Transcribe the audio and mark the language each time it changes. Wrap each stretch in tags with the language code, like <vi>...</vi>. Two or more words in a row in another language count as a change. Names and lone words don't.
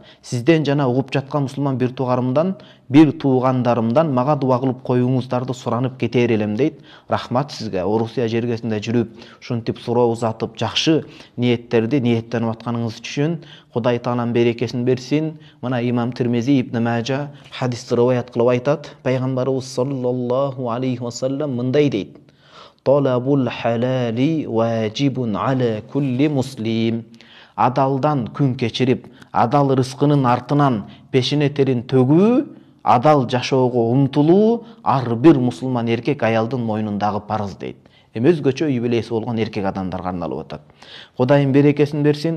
<ky>Сизден жана угуп жаткан мусулман бир туугандарымдан мага дуа кылып коюңуздарды суранып кетер элем дейт. Рахмат сизге. Орусия жергесинде жүрүп, ушинтип суроо узатып, жакшы ниеттерди ниеттенип атканыңыз үчүн Кудай Таалам берекесин берсин. Мына имам Тирмизи, Ибн Мажа хадисти риваят кылып айтат.</ky> <ar>Пайгамбарыбыз صلى الله عليه وسلم</ar> <ky>мындай дейт:</ky> <ar>طلب الحلال واجب على كل مسلم.</ar> <ky>Адалдан күн кечирип, адал рызкынын артынан пешене терин төгүү, адал жашоого умтулуу ар бир мусулман эркек аялдын мойнундагы парыз дейт. Өзгөчө үй бүлөсү болгон эркек адамдарга арналып атат. Кудайым берекесин берсин.</ky>